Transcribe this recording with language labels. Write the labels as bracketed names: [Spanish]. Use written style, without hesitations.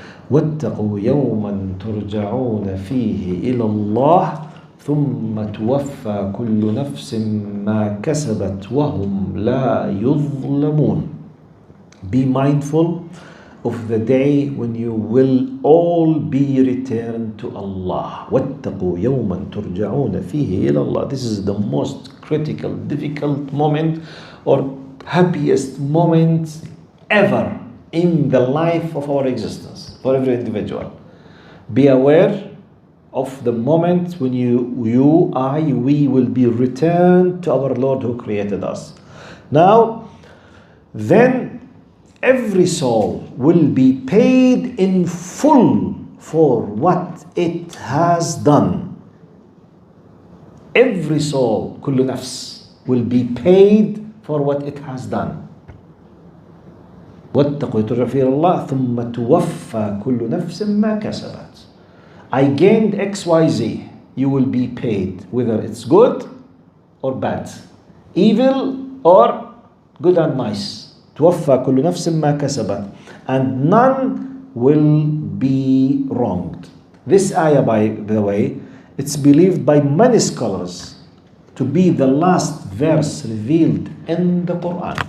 [Arabic] واتقوا يوما ترجعون فيه إلى الله ثم توفى كل نفس ما كسبت وهم لا يظلمون. [English] Be mindful of the day when you will all be returned to Allah. [Arabic] واتقوا يوما ترجعون فيه إلى الله. [English] This is the most critical, difficult moment or happiest moment ever in the life of our existence for every individual. Be aware of the moment when we will be returned to our Lord who created us. Now, then every soul will be paid in full for what it has done. Every soul, [Arabic] كل نفس, [English] will be paid for what it has done. [Arabic] واتقوا ترجعون فيه إلى الله ثم توفى كل نفس ما كسبت. [English] I gained XYZ. You will be paid, whether it's good or bad, evil or good and nice. [Arabic] توفى كل نفس ما كسبت, [English] and none will be wronged. This ayah, by the way, it's believed by many scholars to be the last verse revealed in the Quran.